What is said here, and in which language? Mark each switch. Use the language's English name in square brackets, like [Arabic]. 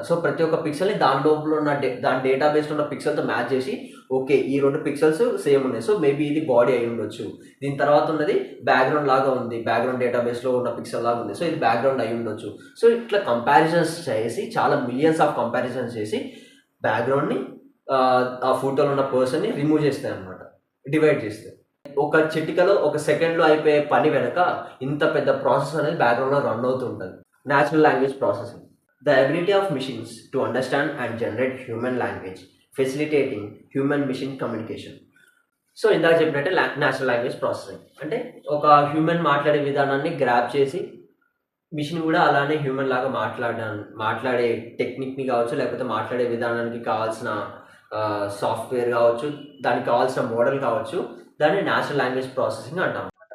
[Telugu] So ప్రతి ఒక్క పిక్సెల్ని దాని లోపల ఉన్న దాని డేటాబేస్లో ఉన్న పిక్సెల్తో మ్యాచ్ చేసి, ఓకే ఈ 2 పిక్సెల్స్ సేమ్ ఉన్నాయి, సో మేబీ ఇది బాడీ అయి ఉండొచ్చు, దీని తర్వాత ఉన్నది బ్యాక్గ్రౌండ్ లాగా ఉంది, బ్యాక్గ్రౌండ్ డేటాబేస్లో ఉన్న పిక్సెల్ లాగా ఉంది, సో ఇది బ్యాక్గ్రౌండ్ అయి ఉండొచ్చు. సో ఇట్లా కంపారిజన్స్ చేసి, చాలా మిలియన్స్ ఆఫ్ కంపారిజన్స్ చేసి బ్యాక్గ్రౌండ్ని ఆ ఫోటోలో ఉన్న పర్సన్ని రిమూవ్ చేస్తాయి అనమాట, డివైడ్ చేస్తాయి. ఒక చిటికలో ఒక సెకండ్లో అయిపోయే పని వెనక ఇంత పెద్ద ప్రాసెస్ అనేది బ్యాక్గ్రౌండ్లో రన్ అవుతూ ఉంటుంది. [English] Natural language processing, the ability of machines to understand and generate human language, facilitating human machine communication. [Telugu] So ఇందాక చెప్పినట్టే న్యాచురల్ లాంగ్వేజ్ ప్రాసెసింగ్ అంటే ఒక హ్యూమన్ మాట్లాడే విధానాన్ని గ్రాప్ చేసి మిషన్ కూడా అలానే హ్యూమన్ లాగా మాట్లాడే టెక్నిక్ని కావచ్చు, లేకపోతే మాట్లాడే విధానానికి కావాల్సిన సాఫ్ట్వేర్ కావచ్చు, దానికి కావాల్సిన మోడల్ కావచ్చు, దాన్ని న్యాచురల్ లాంగ్వేజ్ ప్రాసెసింగ్ అంటాం.